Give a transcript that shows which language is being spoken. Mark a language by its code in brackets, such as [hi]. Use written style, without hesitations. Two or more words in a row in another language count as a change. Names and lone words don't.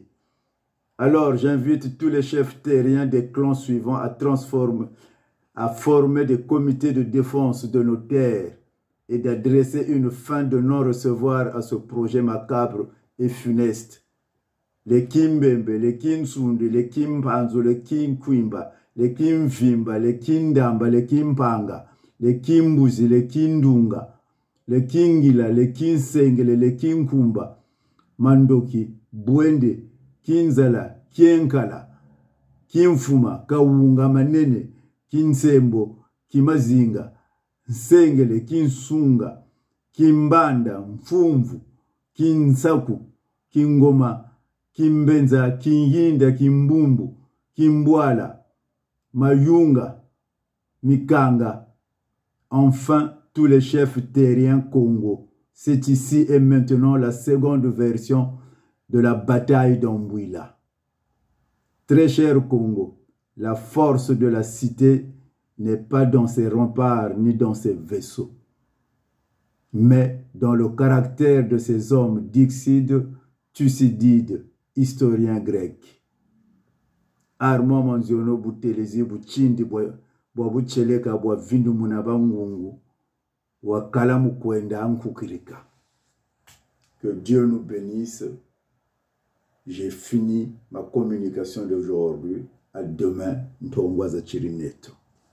[fr] Alors j'invite tous les chefs terriens des clans suivants à former des comités de défense de nos terres et d'adresser une fin de non-recevoir à ce projet macabre et funeste. Les Kimbembe, les Kinsunde, les Kimpanzo, les Kinkwimba, les Kimvimba, les Kindamba, les Kimpanga, les Kimbuzi, les Kindunga, les Kingila, les Kinsengele, les Kinkumba, Mandoki, Bwende, Kinzala, Kienkala, Kimfuma, Kawunga Manene, Kinsembo, Kimazinga, Nsengele, Kinsunga, Kimbanda, Mfumvu, Kinsaku, Kingoma, Kimbenza, Kinginda, Kimbumbu, Kimbwala, Mayunga, Mikanga, enfin tous les chefs terriens Congo. C'est ici et maintenant la seconde version de la bataille d'Ambouila. Très cher Congo, la force de la cité n'est pas dans ses remparts ni dans ses vaisseaux, mais dans le caractère de ces hommes d'Ixide, Thucydide, historien grec. [kg] Armo manziono butelezi buchindi bwa bucheleka bwa vindu munabangungu wakala mukwenda ankukirika. [fr] Que Dieu nous bénisse. J'ai fini ma communication d'aujourd'hui. À demain, Ntongwaza Chirineto.